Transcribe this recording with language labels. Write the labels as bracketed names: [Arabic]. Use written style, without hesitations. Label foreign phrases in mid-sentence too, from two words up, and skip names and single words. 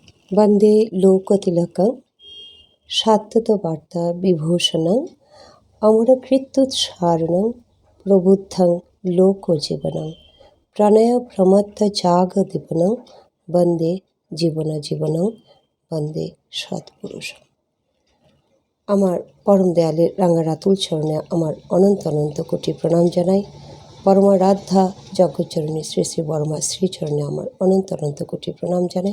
[Sanskrit] वन्दे लोकतिलकं शाश्वतवार्ता विभूषणं अमरकृत्युत्सारणं प्रबुद्धं लोकजीवनं प्रणयप्रमत्तजागदीपनं वन्दे জীবনজীবনং বন্দে সৎপুরুষম। [Bangla] আমার পরম দয়ালের রাঙা রাতুল চরণে আমার অনন্ত অনন্ত কোটি প্রণাম জানাই। পরমারাধ্যা যজ্ঞচরণী শ্রী শ্রী বর্মা শ্রীচরণে আমার অনন্ত অনন্ত কোটি প্রণাম জানাই।